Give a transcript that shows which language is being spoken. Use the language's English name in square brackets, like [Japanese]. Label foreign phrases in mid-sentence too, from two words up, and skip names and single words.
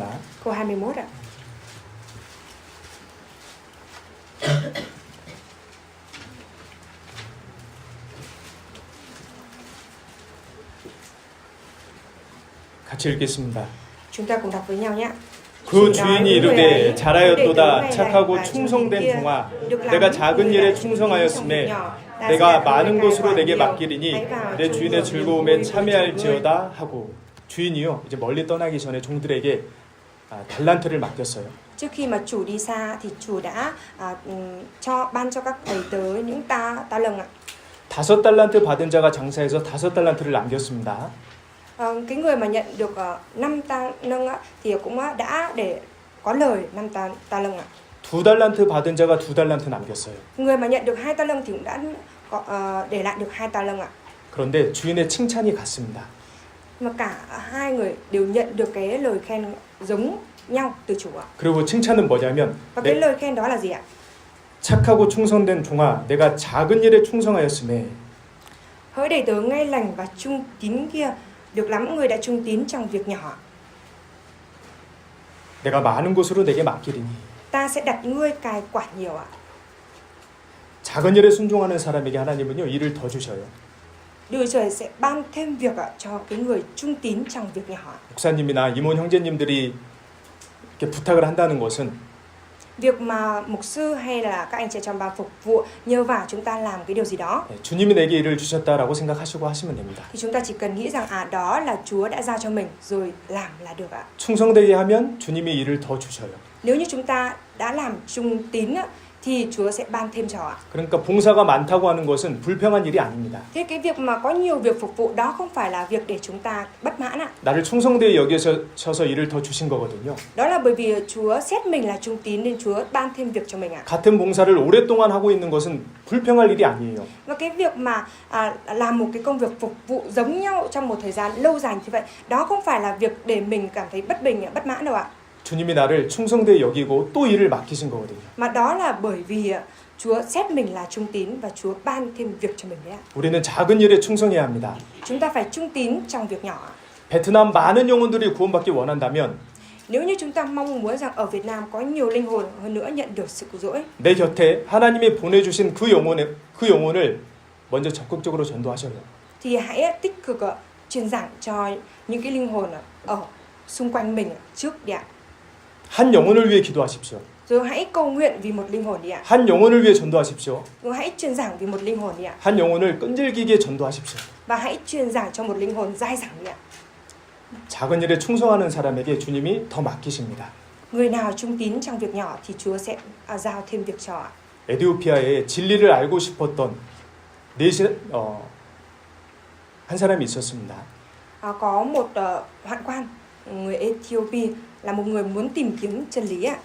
[Vietnamese] Câu 21 ạ. [Korean] 같이 읽겠습니다. [Vietnamese] Chúng ta cùng đọc với nhau nhé. [Korean] 그 주인이 이르되 잘하였도다 착하고 충성된 종아 내가 작은 일에 충성하였음에 내가 많은 것으로 내게 맡기리니 내 주인의 즐거움에 참여할지어다 하고 주인이요 이제 멀리 떠나기 전에 종들에게 달란트를 맡겼어요. [Vietnamese] Trước khi mà chủ đi xa thì chủ đã ban cho các thầy tớ những ta lâng ạ. [Korean] 5달란트 받은 자가 장사해서 5달란트를 남겼습니다. [Vietnamese] Cái người mà nhận được 5 ta lâng thì cũng đã để có lời 5 ta lâng ạ. [Korean] 2달란트 받은 자가 2달란트 남겼어요. [Vietnamese] Người mà nhận được 2 ta lâng thì cũng đã để lại được 2 ta lâng ạ. [Korean] 그런데 주인의 칭찬이 같습니다. [Vietnamese] Mà cả hai người đều nhận được cái lời khen giống nhau từ chủ ạ. [Korean] 그리고 칭찬은 뭐냐면 [Vietnamese] Và cái lời khen đó là gì ạ? [Korean] 착하고 충성된 종아 내가 작은 일에 충성하였음에 [Vietnamese] Hỡi đầy tớ ngay lành và trung tín kia, được lắm người đã trung tín trong việc nhỏ. [Korean] 내가 많은 것으로 내게 맡기리니 [Vietnamese] Ta sẽ đặt ngươi cai quản nhiều ạ. [Korean] 작은 일에 순종하는 사람에게 하나님은요 일을 더 주셔요. [Vietnamese] Đức Trời sẽ ban thêm việc cho cái người trung tín trong việc nhỏ. [Korean] 목사님이나 임원 형제님들이 이렇게 부탁을 한다는 것은 [Vietnamese] Việc mà mục sư hay là các anh chị trong ban phục vụ nhờ vào chúng ta làm cái điều gì đó [Korean] 주님이 내게 일을 주셨다라고 생각하시고 하시면 됩니다. [Vietnamese] thì chúng ta chỉ cần nghĩ rằng đó là Chúa đã giao cho mình rồi làm là được ạ. [Korean] 충성되게 하면 주님이 일을 더 주셔요. [Vietnamese] Nếu như chúng ta đã làm trung tín thì Chúa sẽ ban thêm cho ạ. [Korean] 그러니까 봉사가 많다고 하는 것은 불평한 일이 아닙니다. [Vietnamese] Thế cái việc mà có nhiều việc phục vụ đó không phải là việc để chúng ta bất mãn ạ. [Korean] 나를 충성되게 여기셔서 일을 더 주신 거거든요. [Vietnamese] Đó là bởi vì Chúa xét mình là trung tín nên Chúa ban thêm việc cho mình ạ. [Korean] 같은 봉사를 오랫동안 하고 있는 것은 불평할 일이 아니에요. [Vietnamese] Và cái việc mà làm một cái công việc phục vụ giống nhau trong một thời gian lâu dài như vậy, đó không phải là việc để mình cảm thấy bất bình, bất mãn đâu ạ. [Korean] 주님이 나를 충성되게 여기고 또 일을 맡기신 거거든요. [Vietnamese] Mà đó là bởi vì Chúa xét mình là trung tín và Chúa ban thêm việc cho mình đấy ạ. [Korean] 우리는 작은 일에 충성해야 합니다. [Vietnamese] Chúng ta phải trung tín trong việc nhỏ. [Korean] 베트남 많은 영혼들이 구원받기 원한다면 [Vietnamese] Nếu như chúng ta mong muốn rằng ở Việt Nam có nhiều linh hồn hơn nữa nhận được sự cứu rỗi, [Korean] 내 곁에 하나님이 보내주신 그 영혼을 먼저 적극적으로 전도하셔요. [Vietnamese] thì hãy tích cực truyền giảng cho những cái linh hồn ở xung quanh mình trước đi ạ. [Korean] 한 영혼을 위해 기도하십시오. [Vietnamese] Rồi hãy cầu nguyện vì một linh hồn đi ạ. [Korean] 한 영혼을 위해 전도하십시오. [Vietnamese] Rồi hãy truyền giảng vì một linh hồn đi ạ. [Korean] 한 영혼을 끈질기게 전도하십시오. [Vietnamese] Và hãy truyền giảng cho một linh hồn dai dẳng đi ạ. [Korean] 작은 일에 충성하는 사람에게 주님이 더 맡기십니다. [Vietnamese] Người nào trung tín trong việc nhỏ thì Chúa sẽ giao thêm việc cho ạ. [Korean] 에디오피아에 진리를 알고 싶었던 한 사람이 있었습니다. [Vietnamese] Có một hoạn quan người Ethiopia là một người muốn tìm kiếm chân lý ạ.